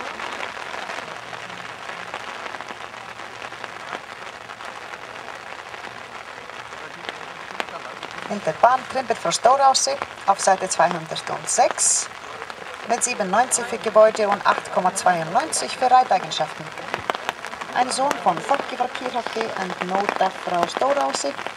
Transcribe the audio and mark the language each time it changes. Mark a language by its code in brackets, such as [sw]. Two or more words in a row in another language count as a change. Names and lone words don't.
[de] Hinterbahn Trimbil frá Stórási auf Seite 206 mit 97 für Gebäude und 8.92 für Reiteigenschaften. Ein Sohn von Þokki frá Kýrholti und Nóta frá Stórási.